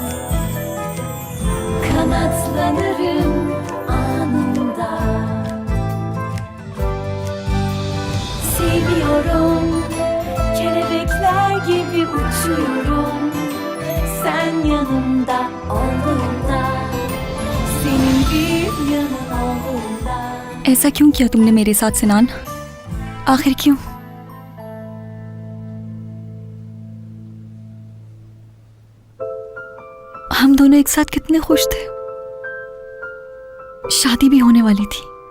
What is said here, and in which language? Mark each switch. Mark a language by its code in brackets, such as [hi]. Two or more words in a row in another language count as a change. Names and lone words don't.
[tr] Kanatlanırım anında. Seviyorum, kelebekler gibi uçuyorum. Sen yanımda olduğunda, senin bir yanın olduğunda. [hi] ऐसा क्यों किया तुमने मेरे साथ सिनान? आखिर क्यों? हम दोनों एक साथ कितने खुश थे। शादी भी होने वाली थी।